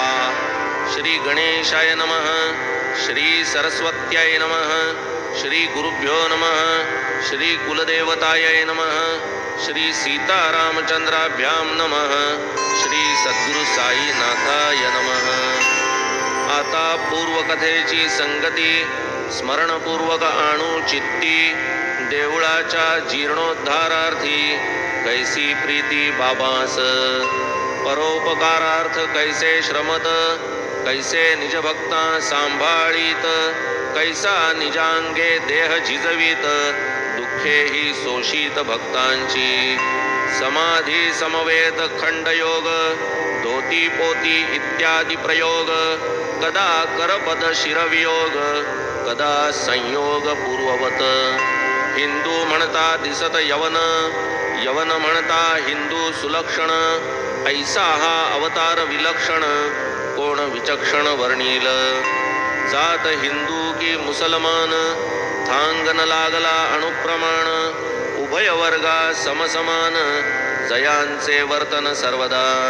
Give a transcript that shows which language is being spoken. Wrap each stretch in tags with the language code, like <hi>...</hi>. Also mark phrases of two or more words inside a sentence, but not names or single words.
<sa>श्री गणेशाय नमः। श्री सरस्वत्याय नमः। श्री गुरुभ्यो नमः। श्री कुलदेवताय नमः। श्री सीतारामचंद्राभ्यां नमः। श्री सद्गुरु साईनाथाय नमः।</sa> <mr>आता पूर्वकथेची संगती स्मरणपूर्वक आणू चित्ती, देवळाच्या जीर्णोद्धारार्थी कैसी प्रीती बाबास, परोपकारार्थ कैसे श्रमत, कैसे निज भक्ता सांभाळीत, कैसा निजांगे देह झिजवीत, दुःखे ही सोशीत भक्तांची। समाधी समवेत खंडयोग, धोती पोती इत्यादी प्रयोग, कदा करपद शिरवियोग, कदा संयोग पूर्ववत। हिंदू म्हणता दिसत यवन, यवन म्हणता हिंदू सुलक्षण, ऐसा हा अवतार विलक्षण, कोण विचक्षण वर्णील। जात हिंदू की मुसलमान, थांगन लागला अनुप्रमाण, उभय वर्गा समसमान, जयांचे वर्तन सर्वदा।</mr>